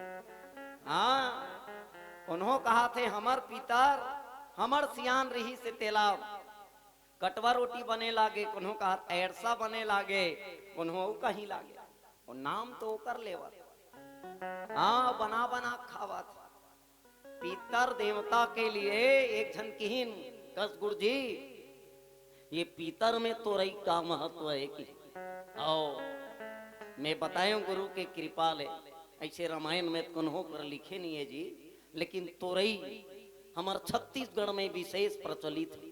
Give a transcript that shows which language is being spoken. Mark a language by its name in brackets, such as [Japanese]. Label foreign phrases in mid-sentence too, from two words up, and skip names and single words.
[Chhattisgarhi] हाँ उन्हों कहा थे हमार पीतर, हमार सियान रही से तेला कटवा रोटी बने लागे, उन्हों कहा ऐरसा बने लागे, उन्हों कहीं लागे। और नाम तो कर लेवा, हाँ बना बना खावा था। पीतर देवता के लिए एक झन किहिन कस गुरु जी, ये पीतर में तो रही का महत्व है कि आओ मैं बताऊं गुरु के कृपा ले। ऐसे रामायण में कन्हो कर लिखे नहीं है जी, लेकिन तोरई हमार छत्तीसगढ़ में विशेष प्रचलित है।